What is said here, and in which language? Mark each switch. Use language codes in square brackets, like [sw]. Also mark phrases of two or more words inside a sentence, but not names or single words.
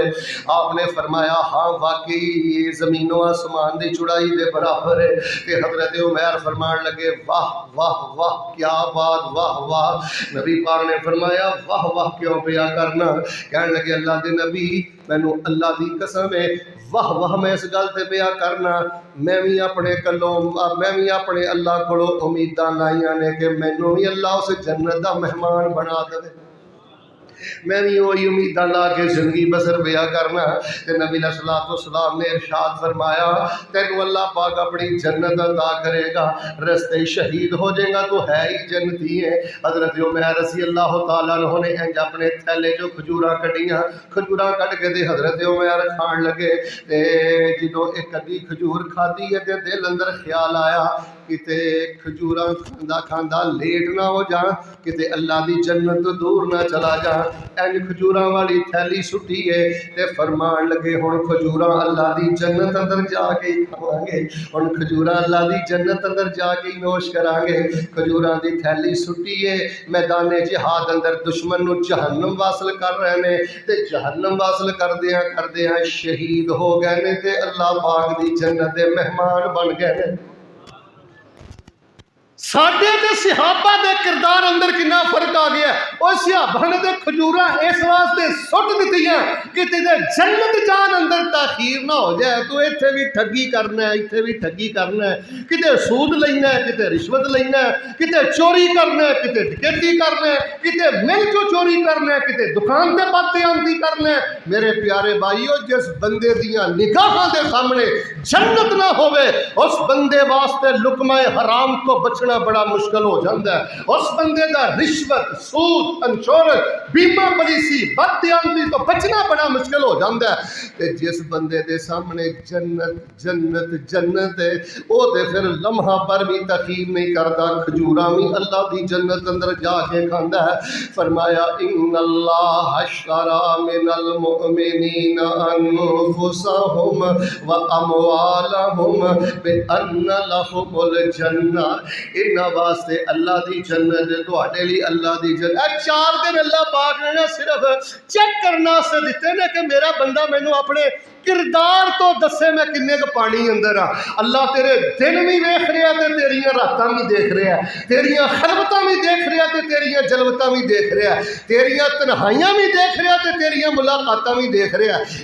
[pa] آپ نے فرمایا ہاں واقعی یہ زمین و آسمان دی چڑائی دے برابر ہے۔ کہ حضرت عمیر فرمان لگے واہ واہ واہ کیا بات، واہ واہ۔ نبی پاک نے فرمایا واہ واہ کیوں پیا کرنا؟ کہنے لگے اللہ دے نبی مینوں اللہ دی قسم ہے واہ واہ میں اس گل تے پیا کرنا، میں بھی اپنے کلوں میں بھی اپنے اللہ کولو امیداں لائیاں نے کہ مینوں بھی اللہ اس جنت دا مہمان بنا دے، میں بھی وہی امیداں لا کے زندگی بسر پیا کرنا۔ تے نبی علیہ الصلوۃ والسلام نے ارشاد فرمایا تینوں اللہ پاک اپنی جنت عطا کرے گا، رستے شہید ہو جائے گا تو ہے ہی جنتی ہے۔ حضرت عمر رضی اللہ تعالیٰ عنہ نے انج اپنے تھیلے جو کھجوراں کڈیاں، کھجوراں کڈ کے تے حضرت عمر کھان لگے تے جدوں ایک ادھی کھجور کھادی ہے تے دل اندر خیال آیا کتے کھجوراں کھاندا کھاندا لیٹ نہ ہو جا، کتے اللہ دی جنت تو دور نہ چلا جا۔ اینج کھجوراں والی تھیلی سٹی ہے تے فرمان لگے ہن کھجوراں اللہ دی جنت اندر جا کے کھاواں گے، ہن کھجوراں اللہ دی جنت اندر جا کے نوش کران گے۔ کھجوراں دی تھیلی سٹی ہے، میدان جہاد اندر دشمن نو جہنم واصل کر رہے نے تے جہنم واصل کردیاں شہید ہو گئے نے تے اللہ پاک دی جنت دے مہمان بن گئے نے۔ ساڈے تے صحابہ دے کردار اندر کنا فرق آ گیا ہے۔ او صحابہ نے تے کھجوراں اس واسطے سٹ دتیاں کہ تیرے جنت جان اندر تاخیر نہ ہو جائے، تو ایتھے بھی ٹھگی کرنا ہے، ایتھے بھی ٹھگی کرنا ہے، کتے سود لینا ہے، کتے رشوت لینا ہے، کتے چوری کرنا ہے، کتے ڈکیتی کرنا ہے، کتے مل جو چوری کرنا ہے، کتے دکان تے بددیانتی کرنا ہے۔ میرے پیارے بھائیو، جس بندے دیاں نگاہاں دے سامنے جنت نہ ہوئے، اس بندے واسطے لقمہ حرام تو بچنا بڑا مشکل ہو جاتا ہے۔ اس بندے دا رشوت، سود، انشورنس، بیمہ پالیسی، بددیانتی تو بچنا بڑا مشکل ہو جاتا ہے۔ تے جس بندے دے سامنے جنت جنت جنت ہے، او دے پھر لمحہ پر بھی تخیر نہیں کرتا، کھجوراں بھی اللہ دی جنت اندر جا کے کھاندا ہے۔ [ar] فرمایا ان اللہ اشترى من المؤمنین انفسهم واموالهم بان لهم الجنہ۔ [pa] انہاں واسطے اللہ دی جنت، تواڈے لیے اللہ دی جنت۔ 4 دن اللہ پاک نے صرف چیک کرنا سے دیتے نے کہ میرا بندہ مینوں اپنے کردار تو دسے میں کنے کو پانی اندر ہاں۔ اللہ تیرے دن بھی دیکھ رہا تے تیریاں راتاں بھی دیکھ رہا ہے، تیریاں خلوتاں بھی دیکھ رہا تے تیریاں جلوتاں بھی دیکھ رہا ہے، تیریاں تنہائیاں بھی دیکھ رہا تے تیریاں ملاقاتاں بھی دیکھ رہا ہے۔